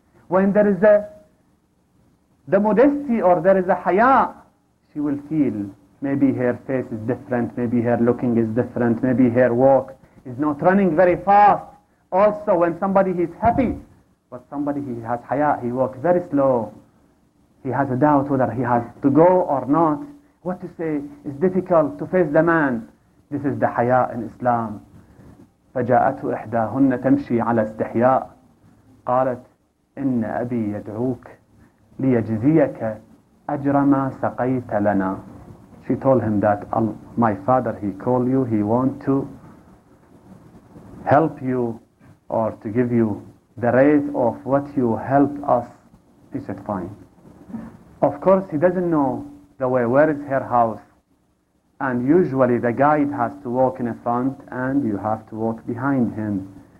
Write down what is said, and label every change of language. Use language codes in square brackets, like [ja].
[en] When there is the modesty or there is a haya, she will feel maybe her face is different, maybe her looking is different, maybe her walk is not running very fast. Also, when somebody is happy, but somebody he has haya, he walks very slow. He has a doubt whether he has to go or not. What to say? It's difficult to face the man. This is the haya in Islam. [ar] فجاءته إحداهن تمشي على استحياء قالت إن أبي يدعوك ليجزيك أجر ما سقيت لنا. [en] She told him that my father, he called you, he want to help you or to give you the rate of what you helped us. He said, fine. Of course, he doesn't know the way. Where is her house? And usually the guide has to walk in the front and you have to walk behind him.